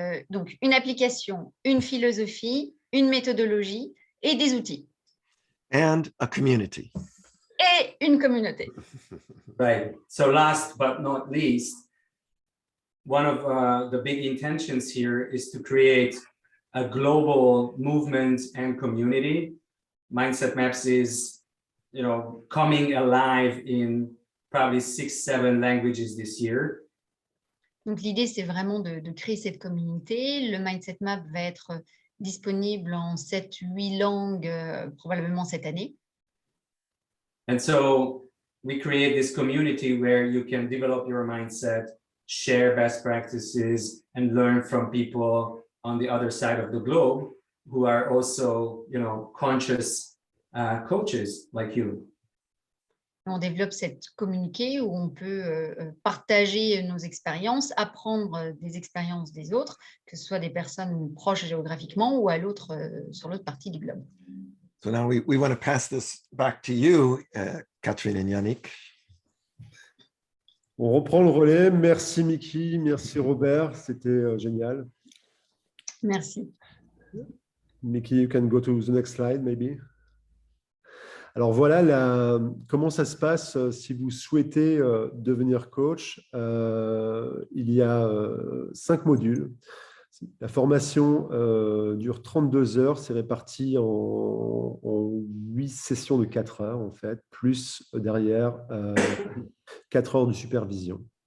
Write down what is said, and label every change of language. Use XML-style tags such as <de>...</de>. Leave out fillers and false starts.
<fr>donc une application, une philosophie, une méthodologie et des outils</fr> <en>And a community.</en> <fr>et une communauté.</fr> <en>Right. So last but not least, one of the big intentions here is to create a global movement and community. Mindset Maps is, coming alive in probably 6-7 languages this year.</en> <fr>Donc, l'idée, c'est vraiment de créer cette communauté. Le Mindset Map va être disponible en 7-8 langues probablement cette année.</fr> <en>And so we create this community where you can develop your mindset, share best practices, and learn from people on the other side of the globe who are also, conscious coaches like you.</en> <fr>On développe cette communauté où on peut partager nos expériences, apprendre des expériences des autres, que ce soit des personnes proches géographiquement ou sur l'autre partie du globe.</fr> <en>So now we want to pass this back to you, Catherine and Yannick.</en> <fr>On reprend le relais. Merci Mickey, merci Robert, c'était génial. Merci.</fr> <en>Mickey, you can go to the next slide, maybe.</en> <fr>Alors voilà comment ça se passe si vous souhaitez devenir coach. Il y a 5 modules. La formation dure 32 heures, c'est réparti en 8 sessions de 4 heures en fait, plus derrière 4 heures de supervision.</fr>